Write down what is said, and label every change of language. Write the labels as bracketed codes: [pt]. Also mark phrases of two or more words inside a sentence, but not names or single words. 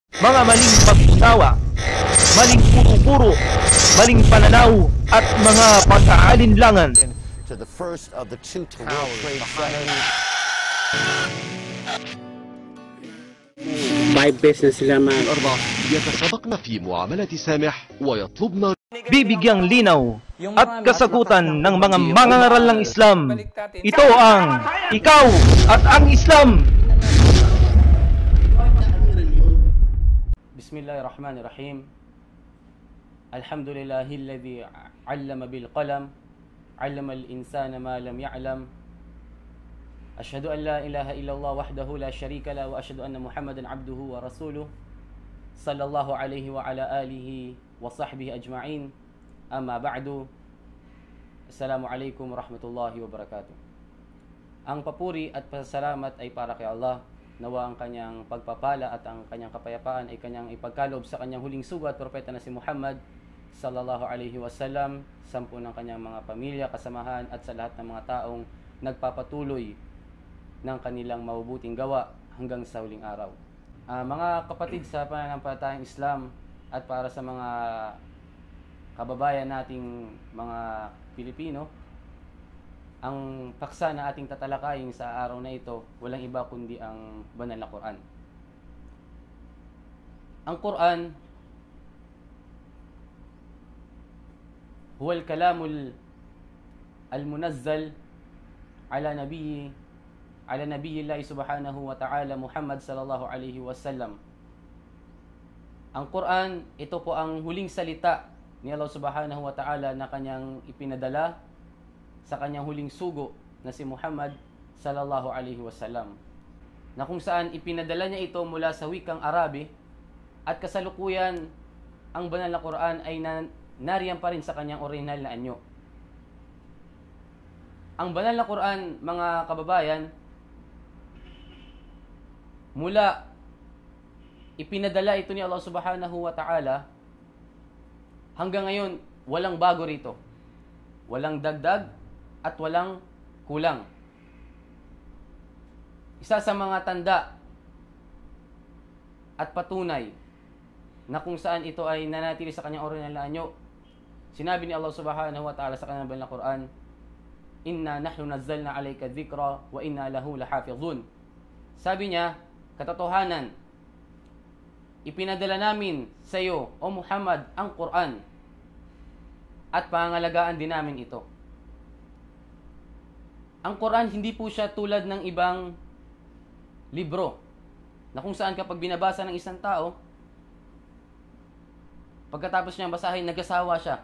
[tl] mga maling pag-usawa, maling puro-puro, maling pananaw at mga pag-aalinlangan. [en] To the first of the two World Trade Centers. [tl] 5 beses na sila [ar] الأربع يتسابقن في معاملة سامح ويطلبن [tl] Bibigyang linaw at kasagutan ng mga mangangaral ng Islam. Ito ang Ikaw at ang Islam. [ar] بسم الله الرحمن الرحيم. الحمد لله الذي علم بالقلم، علم الإنسان ما لم يعلم. أشهد أن لا إله إلا الله وحده لا شريك لا وأشهد أن محمدا عبده ورسوله. صلى الله عليه وعلى آله وصحبه أجمعين. أما بعد. السلام عليكم ورحمة الله وبركاته. [tl] Ang papuri at pasasalamat ay para kay Allah. Nawa ang kanyang pagpapala at ang kanyang kapayapaan ay kanyang ipagkaloob sa kanyang huling sugo at propeta na si Muhammad [ar] صلى الله عليه وسلم, [tl] sampu ng kanyang mga pamilya, kasamahan at sa lahat ng mga taong nagpapatuloy ng kanilang mabubuting gawa hanggang sa huling araw. Mga kapatid sa pananampalatayang Islam at para sa mga kababayan nating mga Pilipino, ang paksa na ating tatalakayin sa araw na ito, walang iba kundi ang banal na Quran. Ang Quran, [ar] هو الكلام المنزل على نبي الله سبحانه وتعالى محمد صلى الله عليه وسلم. [tl] Ang Quran, ito po ang huling salita ni Allah [ar] سبحانه وتعالى [tl] na kanyang ipinadala sa kanyang huling sugo na si Muhammad [ar] صلى الله عليه وسلم, [tl] na kung saan ipinadala niya ito mula sa wikang Arabi, at kasalukuyan ang banal na Quran ay nariyan pa rin sa kanyang orihinal na anyo. Ang banal na Quran, mga kababayan, mula ipinadala ito ni Allah [ar] سبحانه وتعالى [tl] hanggang ngayon, walang bago rito. Walang dagdag at walang kulang. Isa sa mga tanda at patunay na kung saan ito ay nanatili sa kanyang orihinal na anyo, sinabi ni Allah [ar] سبحانه وتعالى [tl] sa kanyang banal na Quran, [ar] "إنا نحن نزلنا عليك ذكرا وإنا له لحافظون." [tl] Sabi niya, katotohanan, ipinadala namin sa iyo, O Muhammad, ang Quran, at pangangalagaan din namin ito. Ang Quran, hindi po siya tulad ng ibang libro, na kung saan kapag binabasa ng isang tao, pagkatapos niyang basahin, nagasawa siya.